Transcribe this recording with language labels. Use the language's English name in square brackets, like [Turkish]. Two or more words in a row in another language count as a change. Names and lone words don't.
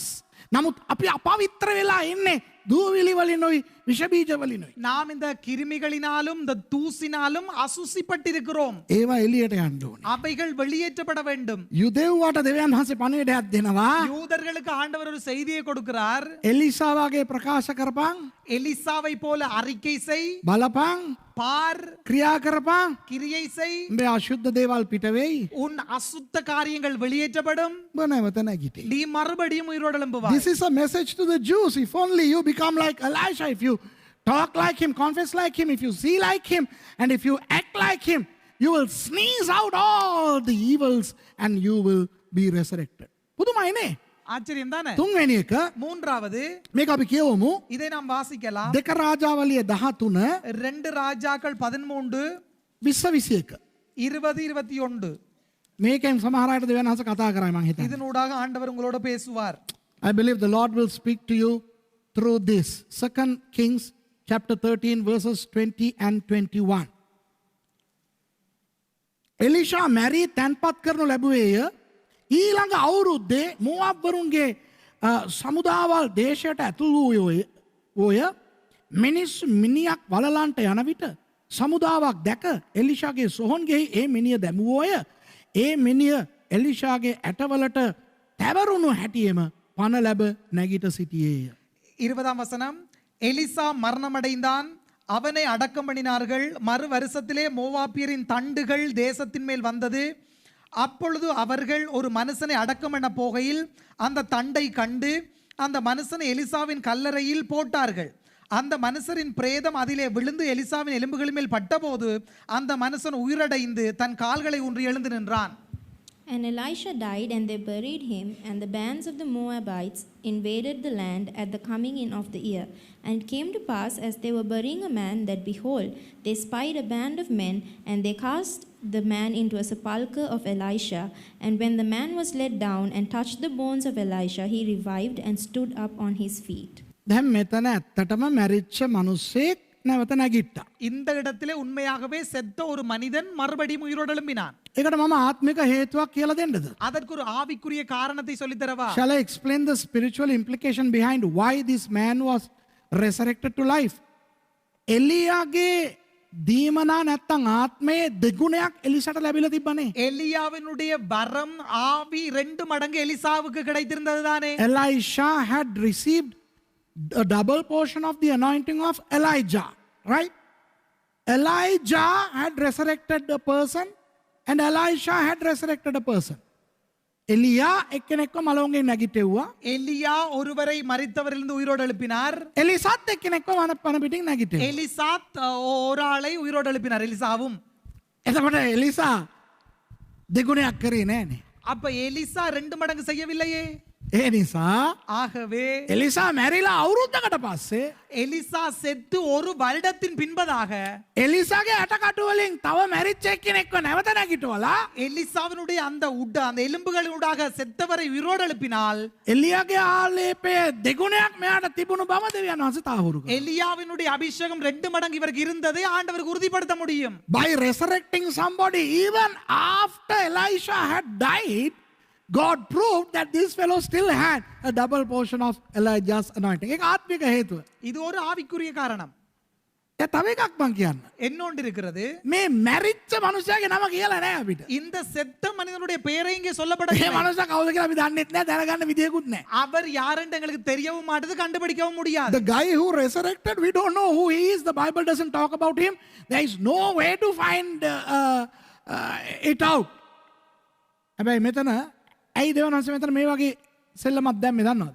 [Sinhala] නමුත් අපි අපවිත්‍ර වෙලා ඉන්නේ දූවිලි වලිනුයි විෂ බීජ වලිනුයි. [Tamil] நாம் இந்த கிருமிகளினாலும் இந்த தூசினாலும் அசுசிப்பட்டிருக்கிறோம். [Sinhala] ඒවා එළියට යන්න ඕනේ. [Tamil] அவைகள் வெளியேற்றப்பட வேண்டும். [Sinhala] යුදෙව්වට දෙවියන් වහන්සේ පණිවිඩයක් දෙනවා. [Tamil] யூதர்களுக்கு ஆண்டவர் ஒரு செய்தியை கொடுக்கிறார். [Sinhala] එලිසා වගේ ප්‍රකාශ කරපන්. [Tamil] எலிசாவை போல அறிக்கை செய், [Sinhala] බලපන්. [Tamil] பார், [Sinhala] ක්‍රියා කරපන්. [Tamil] கிரியை செய். [Sinhala] උඹේ අශුද්ධ දේවල් පිට වෙයි. [Tamil] உன் அசுத்த காரியங்கள் வெளியேற்றப்படும். [Sinhala] උඹ නැවත නැගිටේ. [Tamil] நீ மறுபடியும் உயிரோடு எழும்புவாய். [English] This is a message to the Jews. If only you become like Elisha, if you talk like him, confess like him, if you see like him, and if you act like him, you will sneeze out all the evils and you will be resurrected. [Sinhala] පුදුමයිනේ. [Tamil] ஆச்சரியம் தானே. [Sinhala] තුන්වෙනි එක [Tamil] மூன்றாவது [Sinhala] මේක අපි කියවමු. [Tamil] இதை நாம் வாசிக்கலாம். [Sinhala] දෙක රාජාවලිය 13 [Tamil] 2 ராஜாக்கள் 13 20 20-21 [Sinhala] මේකෙන් සමහර අයට දෙවියන් වහන්සේ කතා කරයි මං හිතන්නේ. [Tamil] இதனூடாக ஆண்டவர் உங்களோட பேசுவார். [English] I believe the Lord will speak to you through this. 2 Kings chapter 13 verses 20 and 21. [Sinhala] එලිෂා මැරී තැන්පත් කරනු ලැබුවේය. ඊළඟ අවුරුද්දේ මෝවාබ්වරුන්ගේ සමුදාවල් දේශයට ඇතුළු වූය. මිනිස්සු මිනියක් වලලන්ට යන විට සමුදාවක් දැක එලිෂාගේ සොහොන්ගෙහි ඒ මිනිය දැමුවෝය. ඒ මිනිය එලිෂාගේ ඇටවලට තැවරුණු හැටියෙම පණ ලැබ නැගිට සිටියේය. [Tamil] 20ஆம் வசனம். எலிசா மரணமடைந்தான், அவனை அடக்கம் பண்ணினார்கள். மறு வருஷத்திலே மோவாபியரின் தண்டுகள் தேசத்தின் மேல் வந்தது. அப்பொழுது அவர்கள் ஒரு மனுஷனை அடக்கம் பண்ண போகையில் அந்த தண்டை கண்டு அந்த மனுஷனை எலிசாவின் கல்லறையில் போட்டார்கள். அந்த மனுஷரின் பிரேதம் அதிலே விழுந்து எலிசாவின் எலும்புகள் மேல் பட்டபோது அந்த மனுஷன் உயிரடைந்து தன் கால்களை ஊன்றி எழுந்து நின்றான். [English] And Elisha died, and they buried him, and the bands of the Moabites invaded the land at the coming in of the year. And it came to pass, as they were burying a man, that behold, they spied a band of men, and they cast the man into a sepulchre of Elisha. And when the man was let down and touched the bones of Elisha, he revived and stood up on his feet. [Sinhala] දැන් මෙතන ඇත්තටම මැරිච්ච මිනිස්සෙක් නැවත නැගිට්ටා. [Tamil] இந்த இடத்திலே உண்மையாகவே செத்த ஒரு மனிதன் மறுபடியும் உயிரோடு எழும்பினான். [Sinhala] ඒකට මම ආත්මික හේතුවක් කියලා දෙන්නද? [Tamil] அதற்கு ஒரு ஆவிக்குரிய காரணத்தை சொல்லித் தரவா? [English] Shall I explain the spiritual implication behind why this man was resurrected to life? [Sinhala] එලියාගේ දීමනා නැත්තම් ආත්මයේ දෙගුණයක් එලිසට ලැබිලා තිබ්බනේ. [Tamil] எலியாவினுடைய வரம் ஆவி 2 மடங்கு எலிசாவுக்கு கிடைத்திருந்தது தானே. [English] Elisha had received a double portion of the anointing of Elijah, right? Elijah had resurrected a person and Elisha had resurrected a person. [Sinhala] එලියා එක්කෙනෙක්ව මලවුන්ගෙන් නැගිටෙව්වා. [Tamil] எலியா ஒருவரை மரித்தவரிலிருந்து உயிரோடு எழுப்பினார். [Sinhala] එලිසත් එක්කෙනෙක්ව වන පිටින් නැගිටෙව්වා. [Tamil] எலிசாத் ஒரு ஆளை உயிரோடு எழுப்பினார், எலிசாவும். [Sinhala] එතකොට එලිසා දෙගුණයක් කරේ නෑනේ. [Tamil] அப்ப எலிசா 2 மடங்கு செய்யவில்லையே. [Sinhala] ඒ නිසා [Tamil] ஆகவே [Sinhala] එලිසා මැරිලා අවුරුද්දකට පස්සේ [Tamil] எலிசா செத்து ஒரு வருடத்தின் பின்பதாக [Sinhala] එලිසාගේ අටකටු වලින් තව මැරිච්ච එක්කෙනෙක්ව නැවත නැගිටවලා [Tamil] எலிசாவினுடைய அந்த எலும்புகளினூடாக செத்தவரை உயிரோடு எழுப்பினால் [Sinhala] එලියාගේ ආලේපය දෙගුණයක් මෙයාට තිබුණු බව දෙවියන් වහන්සේ තාහුරු කළා. [Tamil] எலியாவினுடைய அபிஷேகம் 2 மடங்கு இவருக்கு இருந்ததை ஆண்டவருக்கு உறுதிப்படுத்த முடியும். [English] By resurrecting somebody even after Elisha had died, God proved that this fellow still had a double portion of Elijah's anointing. [Sinhala] ඒක ආත්මික හේතුව. [Tamil] இது ஒரு ஆவிக்குரிய காரணம். [Sinhala] ඒ තව එකක් මං කියන්න. [Tamil] என்னொன்று இருக்கிறது. [Sinhala] මේ මැරිච්ච මනුස්සයාගේ නම කියලා නෑ අපිට. [Tamil] இந்த செத்த மனிதனுடைய பெயரை இங்கே [Sinhala] මේ [Tamil] சொல்லப்படவில்லை. [Sinhala] මනුස්සයා කවුද කියලා අපි දන්නෙත් නෑ, දැනගන්න විදියකුත් නෑ. [Tamil] அவர் யாரென்று எங்களுக்கு தெரியவும் மாட்டது, கண்டுபிடிக்கவும் முடியாது. [English] The guy who resurrected, we don't know who he is. The Bible doesn't talk about him. There is no way to find it out. [Sinhala] හැබැයි මෙතන ඇයි දෙවියන් වහන්සේ මෙතන මේ වගේ සෙල්ලමක් දැම්මේ දන්නවද?